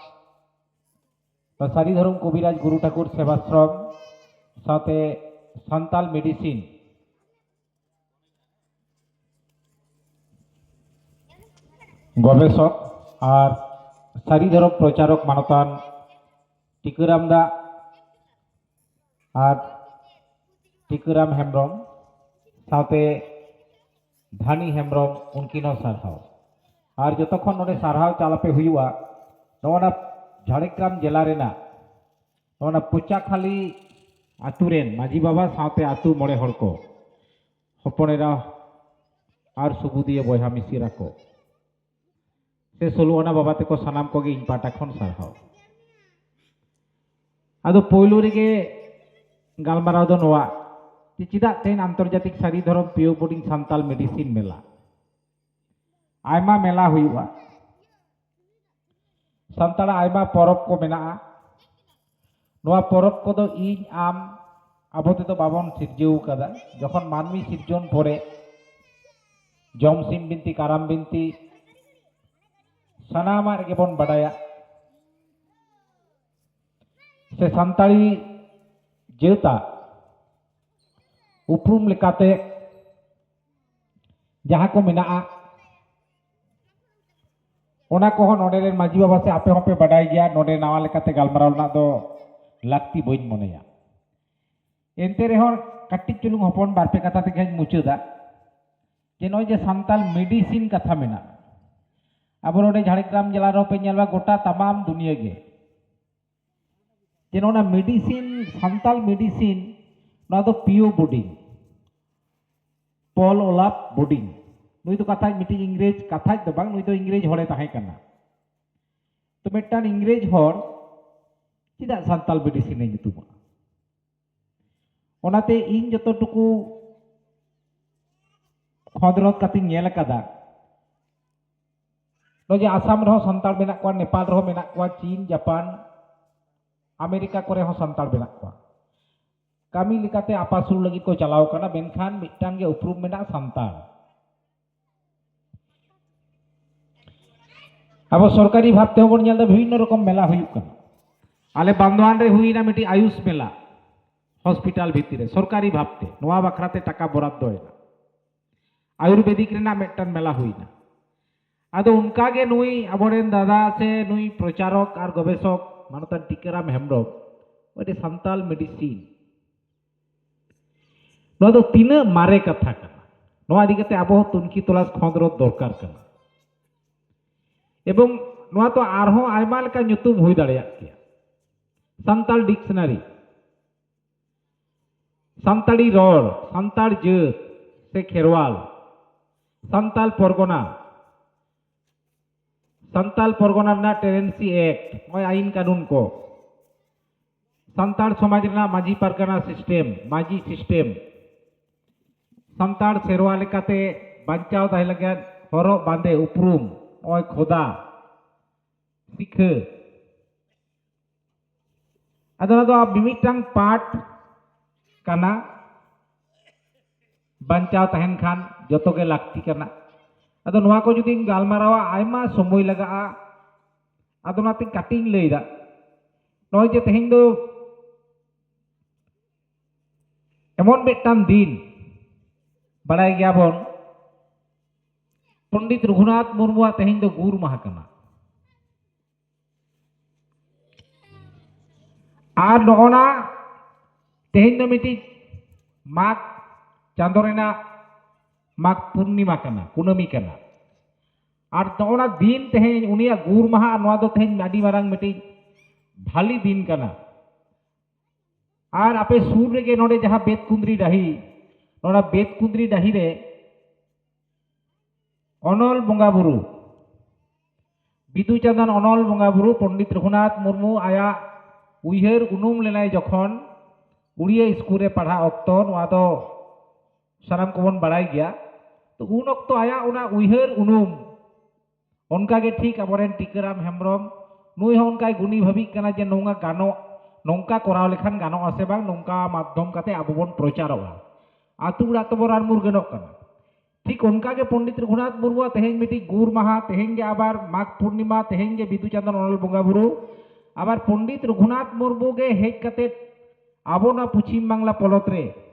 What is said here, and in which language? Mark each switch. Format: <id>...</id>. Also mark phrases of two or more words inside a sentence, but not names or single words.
<sat>सारी धरम कबिराज गुरु ठाकुर सेवाश्रम साथे सान्ताल मेडिसिन गवेषक और सारी धरम प्रचारक मानतान टिकुराम दा और टिकुराम हेम्ब्रम साथे धानी हेम्ब्रम उनकिनो सारहाव और जतक्षण नोडे सारहाव चालापे हुआ नोना झाड़ग्राम जिला रेना नोना पुचाखाली आतुरेन माझी बाबा साथे आतु मोड़े हड़ को हपनेरा और सुबुदिया बयहा मिसिरा को से सोलुआना बाबा तेको सानाम को इन पाटा खन सारहाव आदो पहलू रेगे गालमाराव दो नोआ चिदा तेन आंतर्जातिक सारी धरम पियो बोर्डिंग सान्ताल मेडिसिन मेला आयमा मेला हुआ सान्ताड़ा आयमा परब को मेना नोआ परब को दो इन आम आबोते तो बाबन सिरजेउ कदा जखन मानवी सिरजन परे जमसिम बिनती काराम बिनती सानामा रेगे बन बाडाया से सान्ताड़ी जेउता उपरूम लेकाते जहाँ को मेना ओना को नोडे रेन माझी बाबा से आपे होपे बाडाय गया नोडे नावा लेकाते गालमाराव ना दो लाक्ति बइन मनेया एनते रेहन कट्टी चुलुंग हपन बारपे कथा तेगे मुचादा जे नय जे सान्ताल मेडिसिन कथा मेना अब नोडे झाड़ग्राम जिला रो पे नेलवा गोटा तमाम दुनिया गे जे नोना मेडिसिन सान्ताल मेडिसिन ना दो पियो बोर्डिंग पल ओलाप बोर्डिंग नुई तो कथा मिटी इंग्रेज कथा दो बांग नुई तो इंग्रेज हड़े ताहे कना तो मिटान इंग्रेज हड़ चिदा सान्ताल मेडिसिन नितुमा ओनाते इन जतटुकु खदरत काती नेल कदा नजे आसाम रहो सान्ताल मेना को नेपाल रहो मेना को चीन जापान अमेरिका करे हो सान्ताल मेना को कमी लेकाते आपासुल लगी को चलाव कना मेनखान मिटान गे उपरूम मेना सान्ताल अब सरकारी भाव ते बन नेल विभिन्न रकम मेला हुई कना आले बांधवान रे हुईना मिटी आयुष मेला हॉस्पिटल भितर सरकारी भावते नोआ बखराते टाका बराद्द होना आयुर्वेदिक रेना मेटन मेला हुईना आदो उनका गे नुई अबोरेन दादा से नुई प्रचारक और गवेषक मानतन टीकाराम हेम्ब्रम ओटे संताल मेडिसिन नोआ दो तीना मारे कथा कना नोआ इदि कते आबो तुनकी तलाश खंदरत दरकार कना एवं नोआ तो आरहों आयमा लेका nyutum हुई दाड़ेया गया संताल डिक्शनारी संताली रड़ संताल जात से खेरवाल संताल परगना ना टेरेंसी एक्ट नय आईन कानून को संताल समाज ना माजी पारगाना सिस्टेम माजी सिस्टेम संताल सेरवा लेकाते बांचाव ताहे लगे हरक बांदे उपरूम ओय खोदा सिखो अदना दो मिमिटांग पाठ काना बांचाव तहन खान जतो के लाक्ति करना अदो नोआ को जुदी गालमारावा आयमा समय लगा अदो नाते काटिंग लैदा नय जे तेहेन दो एमन मिटान दिन बाड़ाय गयाबन पंडित रघुनाथ मुर्मुआ तेहेन दो गुर माहा कना आर नोना तेहेन दो मिटी माघ चांदो रेना माघ पूर्णिमा कना कुनमी कना और नोना दिन तेहेन उनिया गुर माहा नोआ दो तेहेन आडी मारांग मिटी भाली दिन कना और आपे सूर रेगे नोडे जहां बेतकुंद्री डाही नोना बेतकुंद्री डाही रे अनल बंगा बुरु बिदु चांदन अनल बंगा बुरु पंडित रघुनाथ मुर्मू आया उइहर उनुम लेनाय जखन उड़िया स्कूल रे पढ़ा अक्तो नोआ दो साराम कोबन बाड़ाय गया तो उन अक्तो आया उना उइहर उनुम उनका के ठीक अबरेन टीकाराम हेम्ब्रम नुई हो उनका गुनी भाबी कना जे नोंगा गानो नोंका कराव लेखान गानो आसे बांग नोंका माध्यम काते आबो बन प्रचारवा आतु उड़ा तो बरान मुर गनोक कना ठीक उनका के पंडित रघुनाथ मुर्मू तेहेन मिटी गुर माहा तेहेन के आबार माघ पूर्णिमा तेहेन के बिदु चांदन अनल बंगा बुरु आबार पंडित रघुनाथ मुर्मू गे हेज काते आबो ना पश्चिम बांगला पलत रे</sat>